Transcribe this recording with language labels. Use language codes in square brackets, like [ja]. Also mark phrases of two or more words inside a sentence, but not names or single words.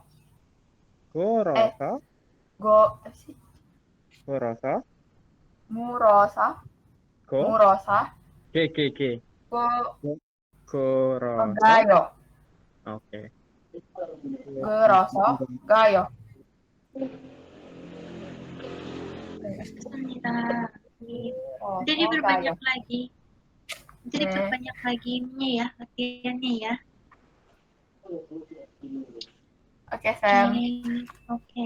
[ko] 걸어서 물어서 게 걸어서 가요. 오케이. 걸어서 가요. [id] Bismillah. Nanti diperbanyak lagi. Nanti diperbanyak lagi ininya ya, latihannya ya. Oke, Sam. Oke.